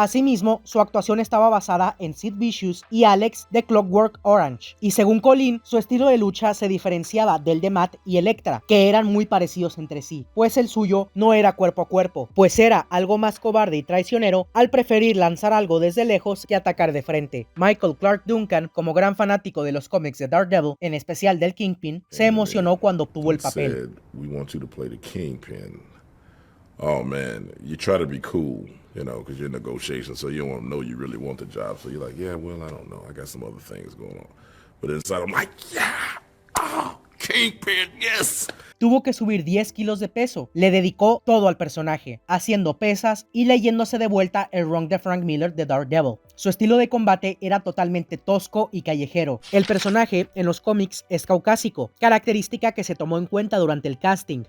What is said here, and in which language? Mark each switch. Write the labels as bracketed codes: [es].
[es] Asimismo, su actuación estaba basada en Sid Vicious y Alex de Clockwork Orange, y según Colin, su estilo de lucha se diferenciaba del de Matt y Elektra, que eran muy parecidos entre sí, pues el suyo no era cuerpo a cuerpo, pues era algo más cobarde y traicionero al preferir lanzar algo desde lejos que atacar de frente. Michael Clark Duncan, como gran fanático de los cómics de Daredevil, en especial del Kingpin, se emocionó cuando obtuvo el papel. [en] We want you to play the Kingpin. Oh man, you try to be cool, you know, because you're in negotiations, so you don't want to know you really want the job. So you're like, yeah, well, I don't know. I got some other things going on. But inside, I'm like, yeah, oh, Kingpin, yes. [es] Tuvo que subir 10 kilos de peso. Le dedicó todo al personaje, haciendo pesas y leyéndose de vuelta el run de Frank Miller de Daredevil. Su estilo de combate era totalmente tosco y callejero. El personaje en los cómics es caucásico, característica que se tomó en cuenta durante el casting.